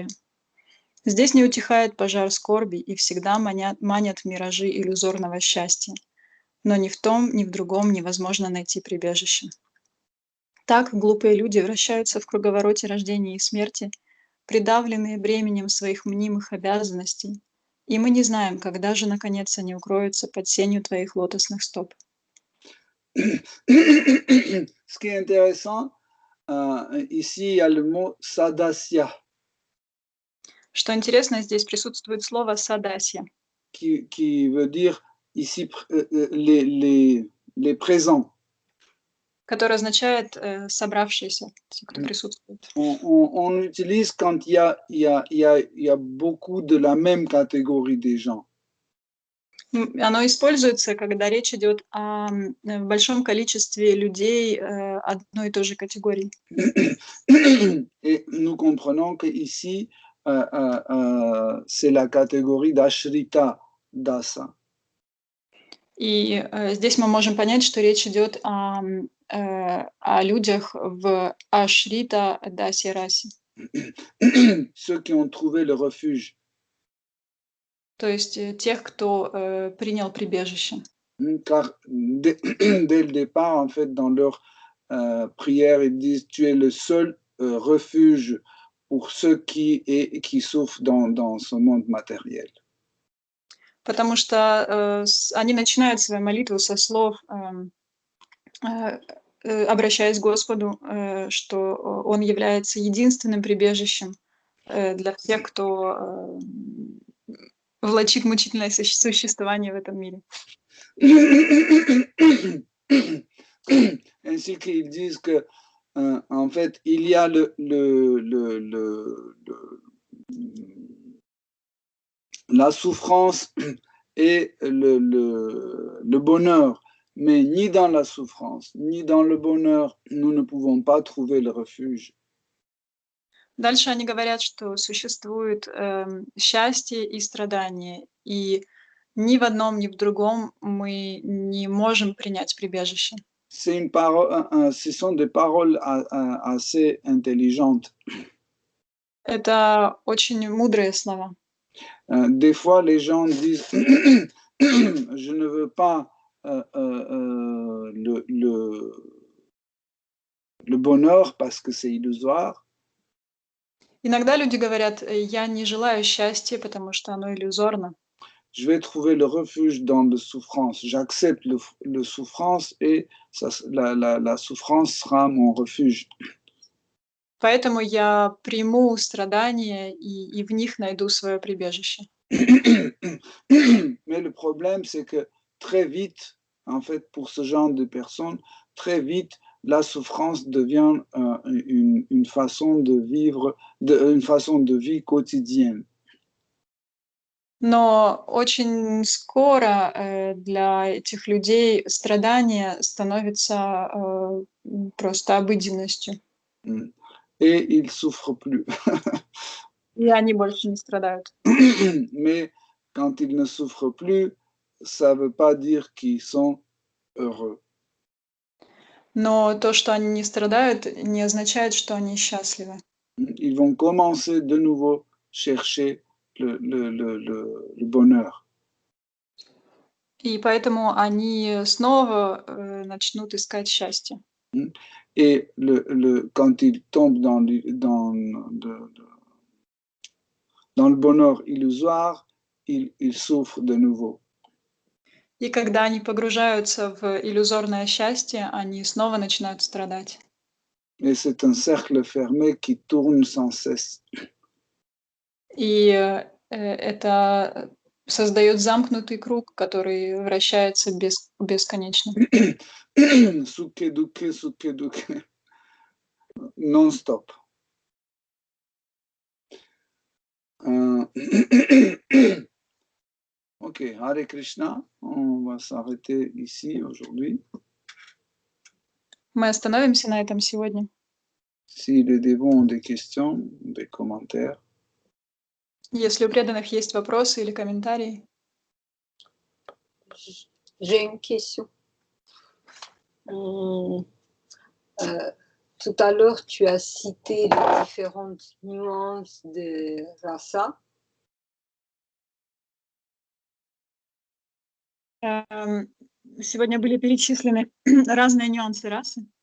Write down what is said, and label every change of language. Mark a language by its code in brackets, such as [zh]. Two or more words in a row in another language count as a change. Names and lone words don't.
[ru] Здесь не утихает пожар скорби и всегда манят миражи иллюзорного счастья, но ни в том, ни в другом невозможно найти прибежище. Так глупые люди вращаются в круговороте рождения и смерти, придавленные бременем своих мнимых обязанностей, и мы не знаем, когда же, наконец, они укроются под сенью твоих лотосных стоп. [fr] Ce qui est intéressant, ici, il y a le mot sadasya, [ru] Что интересно, здесь присутствует слово «садасья», [fr] qui veut dire ici les présents. [ru] которое означает «собравшиеся», те, кто присутствует. [fr] On utilise quand il y a beaucoup de la même catégorie des gens. [ru] Оно используется, когда речь идет о большом количестве людей одной и той же категории. [fr] Et nous comprenons qu'ici, c'est la catégorie d'Ashrita Dasa. [ru] И здесь мы можем понять, что речь идет о людях в Ашрита Даси Раси. [fr] Ceux qui ont trouvé le refuge. [ru] То есть тех, кто принял прибежище. [fr] Car dès le départ, en fait, dans leur prière, ils disent « Tu es le seul refuge pour ceux qui souffrent dans ce monde matériel. » [ru] Потому что они начинают свою молитву со слов, обращаясь к Господу, что Он является единственным прибежищем для всех, кто влачит мучительное существование в этом мире. [fr] Ainsi qu'ils disent que, en fait, il y a la souffrance et le bonheur, mais ni dans la souffrance, ni dans le bonheur, nous ne pouvons pas trouver le refuge. [ru] Дальше они говорят, что существует счастье и страдание, и ни в одном, ни в другом мы не можем принять прибежище. [fr] Ce sont des paroles assez intelligentes. [ru] Это очень мудрые слова. [fr] Des fois, les gens disent je ne veux pas le bonheur parce que c'est illusoire. [ru] Иногда люди говорят, я не желаю счастья, потому что оно иллюзорно. [fr] Je vais trouver le refuge dans la souffrance. J'accepte le souffrance et la souffrance sera mon refuge. [ru] Поэтому я приму страдания и в них найду свое прибежище. [fr] Mais le problème, c'est que très vite, en fait, pour ce genre de personnes, très vite, la souffrance devient une façon de vivre, une façon de vie quotidienne. [ru] Но очень скоро для этих людей страдания становятся просто обыденностью. [fr] Et ils ne souffrent plus. [ru] И они больше не страдают. [fr] Mais quand ils ne souffrent plus, ça ne veut pas dire qu'ils sont heureux. [ru] Но то, что они не страдают, не означает, что они счастливы. [fr] Ils vont commencer de nouveau chercher le bonheur. [ru] И поэтому они снова начнут искать счастье. [fr] Et quand ils tombent dans le bonheur illusoire, ils souffrent de nouveau. [ru] И когда они погружаются в иллюзорное счастье, они снова начинают страдать. [fr] Et c'est un cercle fermé qui tourne sans cesse. [ru] И это создает замкнутый круг, который вращается бесконечно. [sa] सुखे दुःखे, non-stop. [fr] Ok, Hare Krishna, on va s'arrêter ici aujourd'hui. [ru] Мы остановимся на этом сегодня. [fr] Si les dévots ont des questions, des commentaires. [ru] Если у преданных есть вопросы или комментарии. [fr] J'ai une question. Tout à l'heure, tu as cité les différentes nuances de rasa. [ru] Сегодня были перечислены разные нюансы расы.